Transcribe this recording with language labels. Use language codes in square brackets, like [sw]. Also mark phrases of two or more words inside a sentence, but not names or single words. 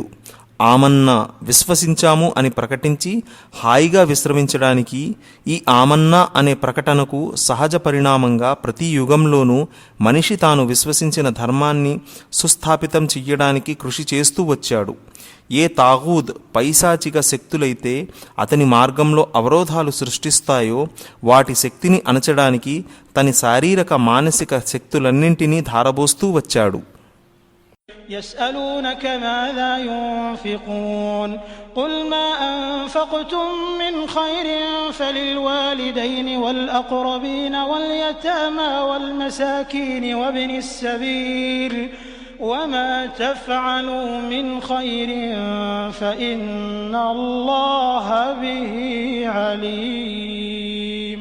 [te] ఆమన్నా, విశ్వసించాము అని ప్రకటించి హాయిగా విశ్రమించడానికి ఈ ఆమన్నా అనే ప్రకటనకు సహజ పరిణామంగా ప్రతి యుగంలోనూ మనిషి తాను విశ్వసించిన ధర్మాన్ని సుస్థాపితం చెయ్యడానికి కృషి చేస్తూ వచ్చాడు. ఏ తాగూద్ పైశాచిక శక్తులైతే అతని మార్గంలో అవరోధాలు సృష్టిస్తాయో వాటి శక్తిని అణచడానికి తన శారీరక మానసిక శక్తులన్నింటినీ ధారబోస్తూ వచ్చాడు. [ar] يسألونك ماذا ينفقون قل ما أنفقتم من خير فللوالدين والأقربين واليتامى والمساكين وابن السبيل وما تفعلوا من خير فإن الله به عليم.